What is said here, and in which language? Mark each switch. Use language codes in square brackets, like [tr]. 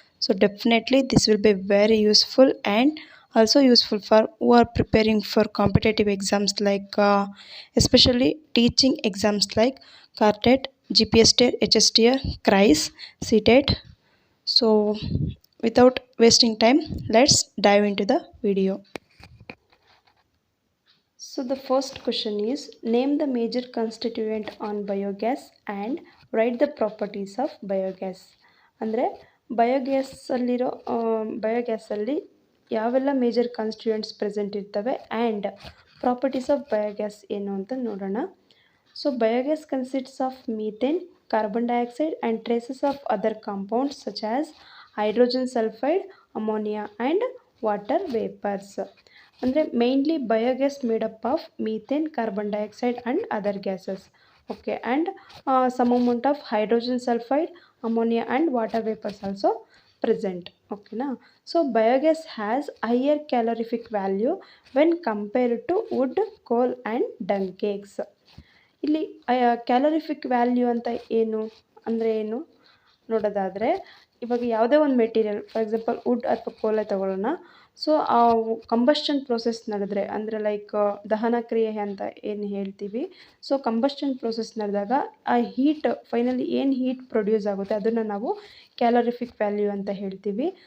[en] So definitely this will be very useful and also useful for who are preparing for competitive exams like especially teaching exams like CARTET, GPSTET, HSTR, CRIS, CTET. So without wasting time, let's dive into the video. So the first question is name the major constituent on biogas and write the properties of biogas. [kn] ಅಂದರೆ ಬಯೋಗ್ಯಾಸಲ್ಲಿರೋ ಬಯೋಗ್ಯಾಸಲ್ಲಿ ಯಾವೆಲ್ಲ major constituents present ಇರ್ತವೆ [en] and properties of biogas [kn] ಏನು ಅಂತ ನೋಡೋಣ. [en] So biogas consists of methane, carbon dioxide and traces of other compounds such as hydrogen sulphide, ammonia and water vapours. ಅಂದರೆ mainly biogas made up of methane, carbon dioxide and other gases. Okay, and some amount of hydrogen sulfide, ammonia and water vapors also present. Okay na. So biogas has higher calorific value when compared to wood, coal and dung cakes. [kn] ಇಲ್ಲಿ calorific value ಅಂತ ಏನು ಅಂದರೆ ಏನು ನೋಡೋದಾದರೆ, ಇವಾಗ ಯಾವುದೇ ಒಂದು material [en] for example [kn] wood ಅಥವಾ ಕೋಲೆ ತಗೊಳ್ಳೋಣ. ಸೊ ಆ ಕಂಬಷನ್ ಪ್ರೋಸೆಸ್ ನಡೆದ್ರೆ ಅಂದರೆ ಲೈಕ್ ದಹನ ಕ್ರಿಯೆ ಅಂತ ಏನು ಹೇಳ್ತೀವಿ. ಸೊ ಕಂಬಷನ್ ಪ್ರೋಸೆಸ್ ನಡೆದಾಗ ಆ ಹೀಟ್ ಫೈನಲಿ ಏನು ಹೀಟ್ ಪ್ರೊಡ್ಯೂಸ್ ಆಗುತ್ತೆ ಅದನ್ನು ನಾವು ಕ್ಯಾಲರಿಫಿಕ್ ವ್ಯಾಲ್ಯೂ ಅಂತ ಹೇಳ್ತೀವಿ.